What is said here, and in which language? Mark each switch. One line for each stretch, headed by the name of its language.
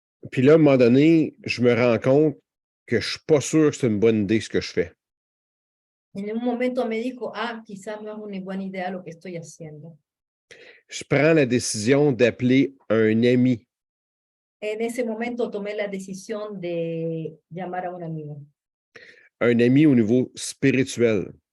French: Puis là, à un moment donné, je me rends compte que je ne suis pas sûr que c'est une bonne idée ce que je fais.
Spanish: En un momento me dijo, quizás no es una buena idea lo que estoy haciendo.
French: Je prends la décision d'appeler un ami.
Spanish: En ese momento tomé la decisión de llamar a un amigo.
French: Un ami au niveau spirituel.